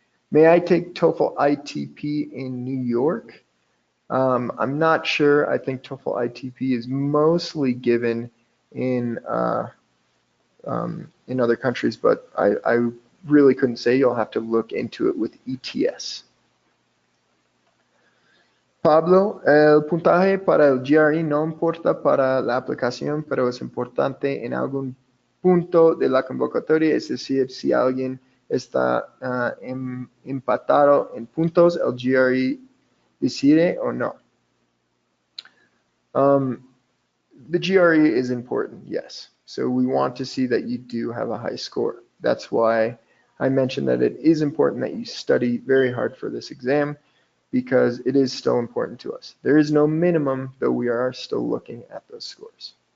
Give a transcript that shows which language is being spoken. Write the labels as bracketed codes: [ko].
[en] May I take TOEFL ITP in New York? I'm not sure. I think TOEFL ITP is mostly given in other countries, but I really couldn't say. You'll have to look into it with ETS. [es] Pablo, el puntaje para el GRE no importa para la aplicación, pero es importante en algún punto de la convocatoria, es decir, si alguien está empatado en puntos, el GRE decide o no. [en] The GRE is important, yes. So we want to see that you do have a high score. That's why I mentioned that it is important that you study very hard for this exam, because it is still important to us. There is no minimum, though we are still looking at those scores.